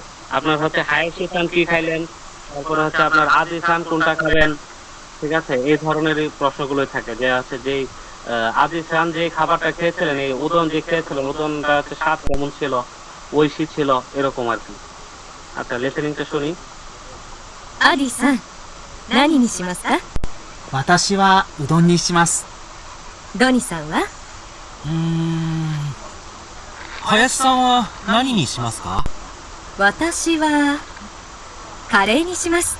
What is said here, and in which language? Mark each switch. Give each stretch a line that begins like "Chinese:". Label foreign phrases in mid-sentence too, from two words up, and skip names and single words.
Bangla: আপনার হচ্ছে হায়াশি সান কি খাইলেন, তারপরে হচ্ছে আপনার আদি সান কোনটা খাবেন, ঠিক আছে। এই ধরনের এই প্রশ্নগুলোই থাকে যে আছে যে আদি সান যে খাবারটা খেয়েছিলেন, এই উদন যে খেয়েছিলেন উদনটা হচ্ছে স্বাদ কেমন ছিল, ঐশী ছিল, এরকম আর কি। আচ্ছা লিসেনিংটা শুনি।
Japanese: アリさん、何にしますか？私はうどんにします。ドニさんは？林さんは何にしますか？私はカレーにします。